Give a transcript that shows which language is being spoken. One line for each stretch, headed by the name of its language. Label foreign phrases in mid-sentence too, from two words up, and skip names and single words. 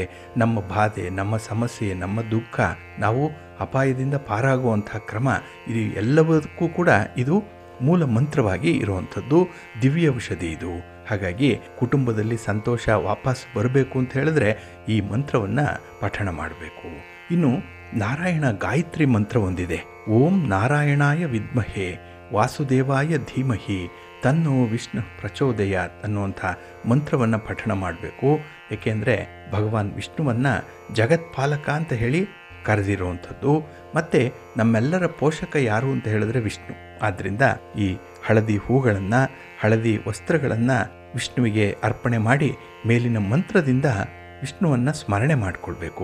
Kannada: ನಮ್ಮ ಬಾಧೆ, ನಮ್ಮ ಸಮಸ್ಯೆ, ನಮ್ಮ ದುಃಖ, ನಾವು ಅಪಾಯದಿಂದ ಪಾರಾಗುವಂಥ ಕ್ರಮ, ಇದು ಎಲ್ಲದಕ್ಕೂ ಕೂಡ ಇದು ಮೂಲ ಮಂತ್ರವಾಗಿ ಇರುವಂಥದ್ದು. ದಿವ್ಯ ಔಷಧಿ ಇದು. ಹಾಗಾಗಿ ಕುಟುಂಬದಲ್ಲಿ ಸಂತೋಷ ವಾಪಸ್ ಬರಬೇಕು ಅಂತ ಹೇಳಿದ್ರೆ ಈ ಮಂತ್ರವನ್ನು ಪಠಣ ಮಾಡಬೇಕು. ಇನ್ನು ನಾರಾಯಣ ಗಾಯತ್ರಿ ಮಂತ್ರ ಒಂದಿದೆ.
Sanskrit: ಓಂ ನಾರಾಯಣಾಯ ವಿದ್ಮಹೇ ವಾಸುದೇವಾಯ ಧೀಮಹಿ ತನ್ನೋ ವಿಷ್ಣು ಪ್ರಚೋದಯಾತ್
Kannada: ಅನ್ನುವಂಥ ಮಂತ್ರವನ್ನು ಪಠಣ ಮಾಡಬೇಕು. ಏಕೆಂದರೆ ಭಗವಾನ್ ವಿಷ್ಣುವನ್ನು ಜಗತ್ಪಾಲಕ ಅಂತ ಹೇಳಿ ಕರೆದಿರುವಂಥದ್ದು. ಮತ್ತು ನಮ್ಮೆಲ್ಲರ ಪೋಷಕ ಯಾರು ಅಂತ ಹೇಳಿದ್ರೆ ವಿಷ್ಣು. ಆದ್ದರಿಂದ ಈ ಹಳದಿ ಹೂಗಳನ್ನು, ಹಳದಿ ವಸ್ತ್ರಗಳನ್ನು ವಿಷ್ಣುವಿಗೆ ಅರ್ಪಣೆ ಮಾಡಿ ಮೇಲಿನ ಮಂತ್ರದಿಂದ ವಿಷ್ಣುವನ್ನು ಸ್ಮರಣೆ ಮಾಡಿಕೊಳ್ಬೇಕು.